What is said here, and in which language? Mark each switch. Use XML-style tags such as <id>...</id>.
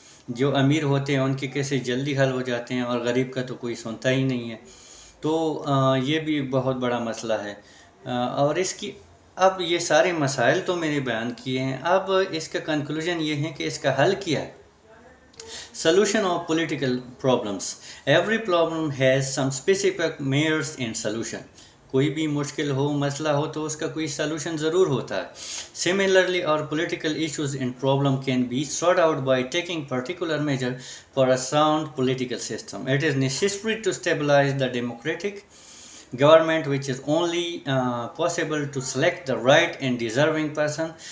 <ur>جو امیر ہوتے ہیں ان کے کیسز جلدی حل ہو جاتے ہیں اور غریب کا تو کوئی سنتا ہی نہیں ہے. تو یہ بھی بہت بڑا مسئلہ ہے. اور اس کی اب یہ سارے مسائل تو میں نے بیان کیے ہیں، اب اس کا کنکلوژن یہ ہے کہ اس کا حل کیا ہے.</ur> <en>Solution of political problems. Every problem has some specific measures and solution.</en> <ur>کوئی بھی مشکل ہو، مسئلہ ہو تو اس کا کوئی سلوشن ضرور ہوتا ہے.</ur> <en>Similarly, our political issues and problem can be sorted out by taking particular measure for a sound political system. It is necessary to stabilize the democratic government, which is only possible to select the right and deserving person.</en>